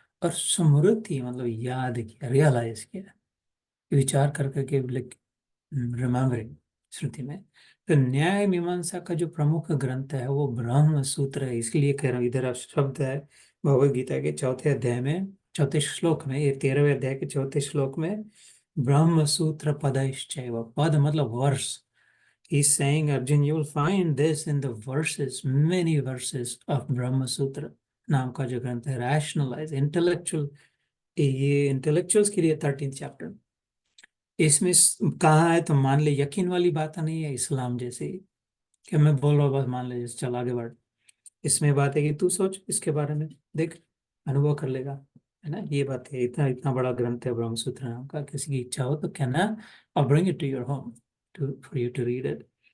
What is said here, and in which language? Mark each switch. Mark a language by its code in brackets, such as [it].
[hi] और स्मृति मतलब याद किया, रियलाइज किया, विचार कर करके, रिमेम्बरिंग, श्रुति में। तो न्याय मीमांसा का जो प्रमुख ग्रंथ है वो ब्रह्म सूत्र है। इसलिए कह रहा हूँ, इधर शब्द है भगवद गीता के 4 अध्याय में, 4 श्लोक में, ये 13वें अध्याय के 4 श्लोक में, [sa] ब्रह्म सूत्र पदश्चैव, [hi] पद मतलब वर्ष। [en] He's saying, Arjun, you will find this in the verses, many verses of Brahma Sutra [hi] नाम का जो ग्रंथ है, रैशनलाइज इंटेलेक्चुअल, ये इंटेलेक्चुअल्स के लिए 13th चैप्टर। इसमें कहा है तो मान ले, यकीन वाली बात नहीं है इस्लाम जैसे कि मैं बोल रहा हूँ बस मान ले, जैसे चल आगे बढ़। इसमें बात है कि तू सोच इसके बारे में, देख, अनुभव कर लेगा, है ना। ये बात है, इतना इतना बड़ा ग्रंथ है ब्रह्म सूत्र नाम का। किसी की इच्छा हो तो कहना, और [en] Bring it to your home to for you to read it.